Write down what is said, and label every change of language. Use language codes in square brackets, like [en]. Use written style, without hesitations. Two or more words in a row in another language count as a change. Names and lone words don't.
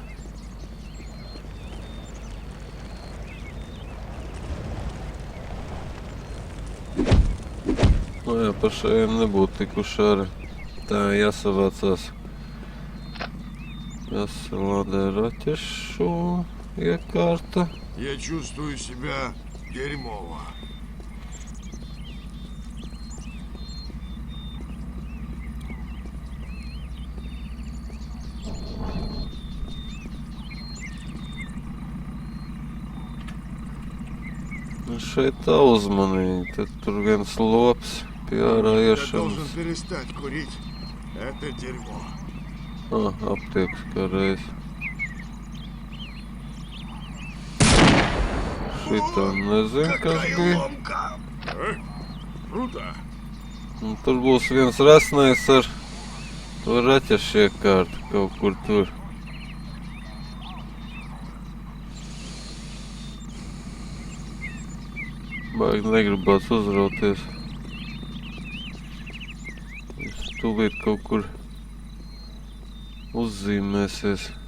[lv] Nu jā, pa šajiem nebūtu tikuši arī. Tā jāsavācās. Jāsalādē raķešu iekārta. [ru] Я чувствую себя дерьмово. [lv] Nu šeit tā uzmanīgi, tad tur viens lops pie ārā [ru] Я [lv] iešanas. [ru] должен перестать курить. Это дерьмо. [lv] Aptieks kā reiz. Šitā nezinu, kas [ru] Какая [lv] bija. [ru] ломка! Круто. [lv] Un tur būs viens rasnais ar to raķešu iekārtu kaut kur tur. Baigi negribās uzrauties. Viņš tūlīt kaut kur uzzīmēsies.